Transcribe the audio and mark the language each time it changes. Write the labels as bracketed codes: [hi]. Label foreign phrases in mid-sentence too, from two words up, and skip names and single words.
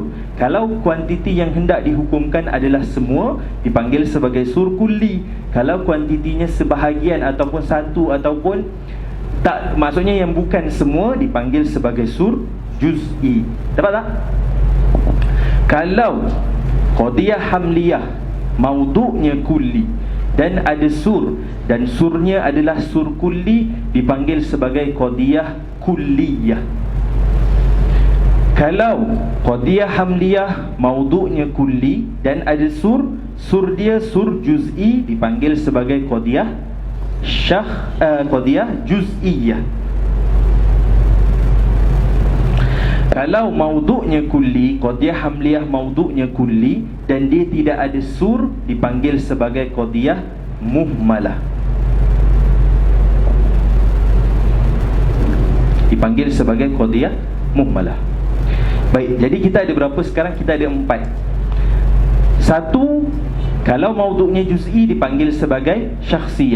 [ms] Kalau kuantiti yang hendak dihukumkan adalah semua, dipanggil sebagai [ar] سور كلي. [ms] Kalau kuantitinya sebahagian ataupun satu ataupun tak, maksudnya yang bukan semua, dipanggil sebagai [ar] سور جزئي. [ms] Dapat tak? Kalau [ar] قضية حملية [ms] mawdu'nya kulli dan ada sur, dan surnya adalah [ar] سور كلي, [ms] dipanggil sebagai [ar] قضية كلية. [ms] Kalau [ar] قضية حملية [ms] mawdu'nya kulli dan ada sur, sur dia [ar] سور جزئي, [ms] dipanggil sebagai [ar] قضية قضية جزئية. [ms] Kalau mawdu'nya kulli, [ar] قضية حملية [ms] mawdu'nya kulli dan dia tidak ada sur, dipanggil sebagai [ar] قضية مهملة. [ms] dipanggil sebagai [ar] قضية مهملة. [ms] Baik, jadi kita ada berapa sekarang? Kita ada 4. Satu, kalau maudhu'nya juz'i dipanggil sebagai syakhsiyah.